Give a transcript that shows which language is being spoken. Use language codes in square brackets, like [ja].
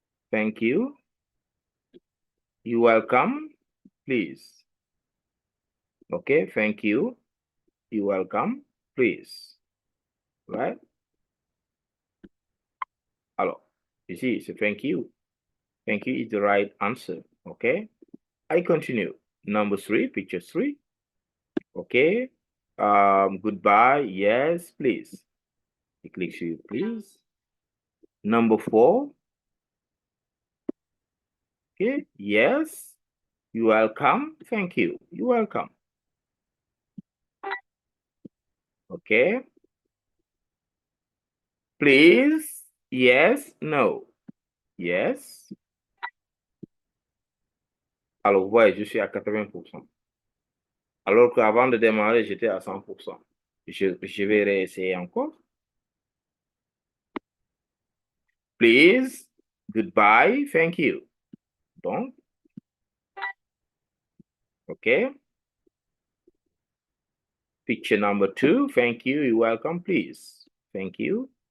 [en] Thank you. You welcome. Please. OK? Thank you. You welcome. Please. Right? [fr] Alors, ici, c'est [en] thank you. Thank you is the right answer. OK? I continue. Number 3, picture 3. OK? Goodbye. Yes, please. You click here, please. Number 4. Okay, yes, you're welcome, thank you, you're welcome. Okay. Please, yes, no. Yes. [fr] Alors, ouais, je suis à 80%. Alors qu'avant de démarrer, j'étais à 100%. Je vais réessayer encore. [en] Please, goodbye, thank you. Donc, OK. Picture number 2, thank you, you're welcome, please. Thank you.